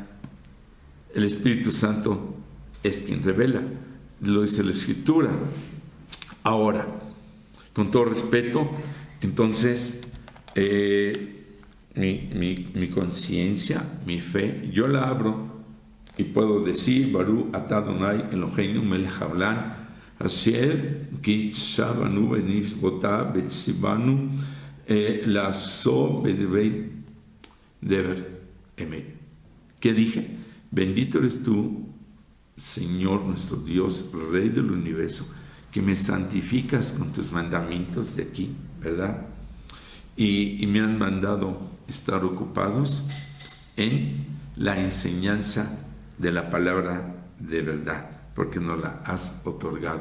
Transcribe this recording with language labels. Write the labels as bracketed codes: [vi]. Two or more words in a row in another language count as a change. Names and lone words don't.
[es] El Espíritu Santo es quien revela, lo dice la Escritura. Ahora, con todo respeto, entonces, mi conciencia, mi fe, yo la abro y puedo decir, [he] ברוך אתה אדוני אלוהינו מלך העולם, אשר קידשנו במצוותיו וציוונו לעשות בדברי דבר אמת. [es] ¿Qué dije? Bendito eres tú, Señor nuestro Dios, Rey del universo, que me santificas con tus mandamientos de aquí, ¿verdad? Y me han mandado estar ocupados en la enseñanza de la palabra de verdad, porque nos la has otorgado.